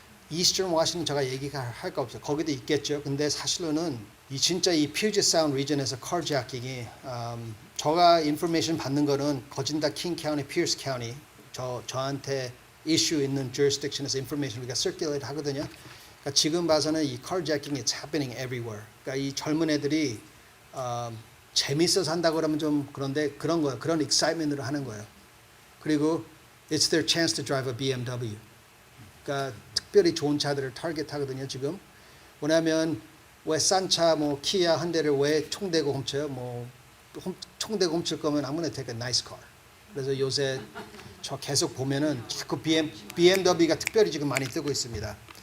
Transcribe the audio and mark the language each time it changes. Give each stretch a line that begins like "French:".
Korean: 이스턴 워싱턴 제가 얘기할 거 없어요. 거기도 있겠죠. 근데 사실로는 진짜 이 퓨지 사운드 region에서 carjacking이 제가 인포메이션 받는 거는 거진다 킹 카운티, 피어스 카운티 저한테 이슈 있는 jurisdiction에서 인포메이션 우리가 circulate 하거든요. 그러니까 지금 봐서는 이
English: carjacking is happening everywhere.
Korean: 그러니까 이 젊은 애들이 재밌어서 한다고 그러면 좀 그런데 그런 거예요. 그런 excitement으로 하는 거예요. 그리고
English: it's their chance to drive a BMW.
Korean: 그러니까 특별히 좋은 차들을 타겟하거든요. 지금 왜냐하면 왜 싼 차, 뭐 키아, 현대를 왜 총대고 훔쳐요? 뭐 총대고 훔칠 거면 아무나
English: take a nice car.
Korean: 그래서 요새 저 계속 보면은 자꾸 BMW가 특별히 지금 많이 뜨고 있습니다.